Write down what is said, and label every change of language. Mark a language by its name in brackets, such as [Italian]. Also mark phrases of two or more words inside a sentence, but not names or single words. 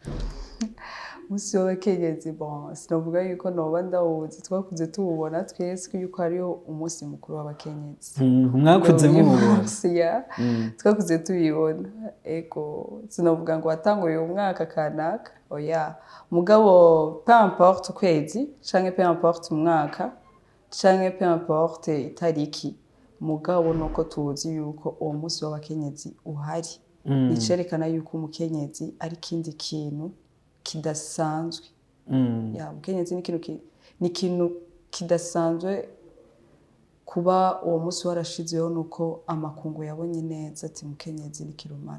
[Rundi] umunsi w'abakenyezi sinavuga yuko noba ndawuzi twakuze tuwubona twese yuko hariho umunsi mukuru w'abakenyezi mwakuze mubona twakuze tubibona ego sinavuga ngo watanguye umwaka kanaka oya mugabo [French] peu importe [Rundi] ukwezi canke [French] peu importe [Rundi] umwaka canke [French] peu importe [Rundi] itariki mugabo nuko tuzi yuko uwo munsi w'abakenyezi uhari nicerekana yuko umukenyezi ari kindi kintu kidasanzwe umukenyezi ni ikintu kidasanzwe kuba uwo munsi warashizeho nuko amakungu yabonye neza ati umukenyezi ni kirumara